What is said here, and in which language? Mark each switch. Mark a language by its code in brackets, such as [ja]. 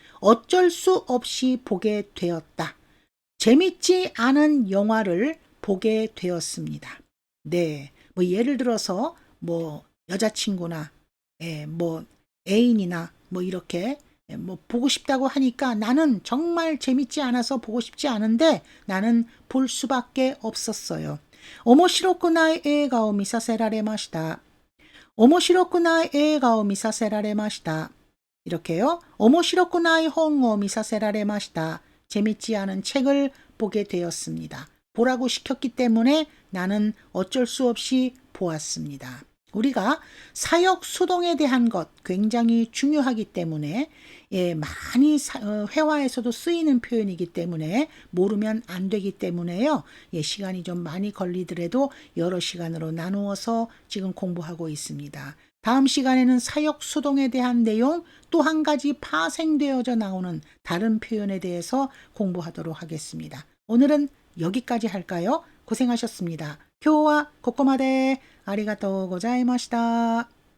[ko] 어쩔 수 없이 보게 되었다. 재밌지 않은 영화를 보게 되었습니다. 네, 뭐 예를 들어서 뭐 여자친구나 뭐 애인이나 뭐 이렇게 뭐 보고 싶다고 하니까 나는 정말 재밌지 않아서 보고 싶지 않은데 나는 볼 수밖에 없었어요. [ja] 面白くない映画を見させられました.面白くない映画を見させられました. [ko] 이렇게요. [ja] 面白くない本を見させられました. [ko] 재밌지 않은 책을 보게 되었습니다. 보라고 시켰기 때문에 나는 어쩔 수 없이 보았습니다. 우리가 사역 수동에 대한 것 굉장히 중요하기 때문에 많이 회화에서도 쓰이는 표현이기 때문에 모르면 안 되기 때문에요. 시간이 좀 많이 걸리더라도 여러 시간으로 나누어서 지금 공부하고 있습니다. 다음 시간에는 사역 수동에 대한 내용 또 한 가지 파생되어져 나오는 다른 표현에 대해서 공부하도록 하겠습니다. 오늘은 여기까지 할까요? 고생하셨습니다. [ja] 今日はここまでありがとうございました。